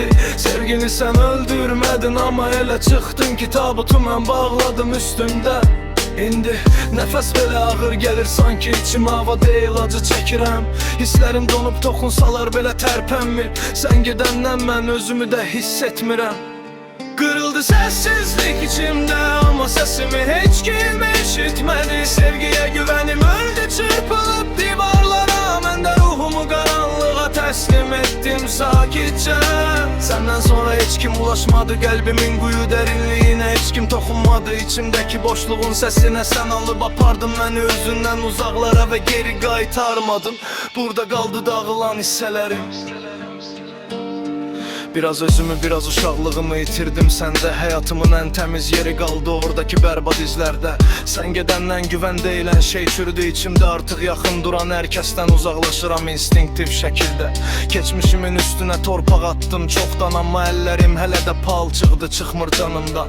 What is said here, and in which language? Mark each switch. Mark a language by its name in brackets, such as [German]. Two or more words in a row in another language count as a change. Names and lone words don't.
[Azerbaijani] Sevgini sen öldürmədin, amma elə çıxdın ki tabutu mən bağladım üstündə. İndi nəfəs belə ağır gəlir, sanki içim hava deyil, acı çəkirəm. Hisslərim donup toxunsalar belə tərpənmir. Sən gedəndən mən özümü də hiss etmirəm. [Turkish] Kırıldı sessizlik içimde ama sesimi hiç kim işitmedi. Sevgiye güvenim öldü çırpılıp divarlara, ben de ruhumu karanlığa teslim ettim sakitçe. Senden sonra hiç kim ulaşmadı kalbimin kuyu derinliğine, hiç kim dokunmadı içimdeki boşluğun sesine. [Azerbaijani] Sen alıp apardın beni özünden uzaklara ve geri qaytarmadın. [Turkish] Burada kaldı dağılan hisselerim. [Azerbaijani] Biraz özümü, biraz uşaqlığımı itirdim səndə. Həyatımın ən təmiz yeri qaldı oradaki bərbad izlərdə. Sən gedəndən güvən deyilən şey çürüdü içimdə. Artıq yaxın duran hər kəsdən uzaqlaşıram instinktiv şəkildə. Keçmişimin üstünə torpaq attım çoxdan, amma əllərim hələ də palçıqdı, çıxmır canımdan.